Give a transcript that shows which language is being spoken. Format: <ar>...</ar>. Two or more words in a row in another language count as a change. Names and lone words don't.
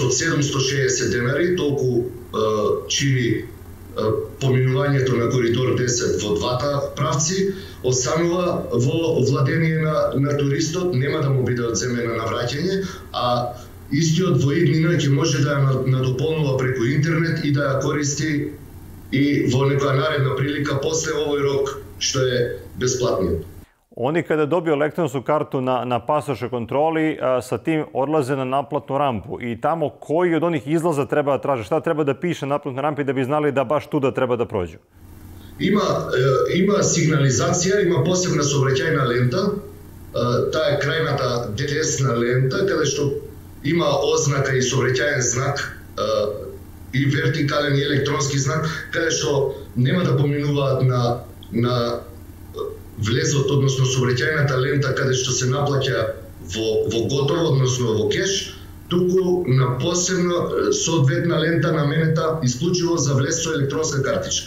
<mk>од 760 денари, толку чини поминувањето на коридор 10 во двата правци, останува во владение на туристот, нема да му биде одземена на враќање, а истиот во иднина ќе може да ја надополнува преку интернет и да ја користи и во некоја наредна прилика после овој рок што е бесплатниот.</mk> <sr>Oni kada dobiju elektronsku kartu na pasošoj kontroli, sa tim odlaze na naplatnu rampu i tamo koji od onih izlaza treba da traže, šta treba da piše na naplatnoj rampi da bi znali da baš tu da treba da prođu?</sr> <mk>Има сигнализација, има посебна сообраќајна лента, таа е крајната десна лента, каде што има ознака и сообраќајен знак, и вертикален и електронски знак, каде што нема да поминуваат на влезот, односно сообраќајната лента каде што се наплаќа во готово, односно во кеш, туку на посебно соодветна лента наменета исклучиво за влез со електронска картичка.</mk>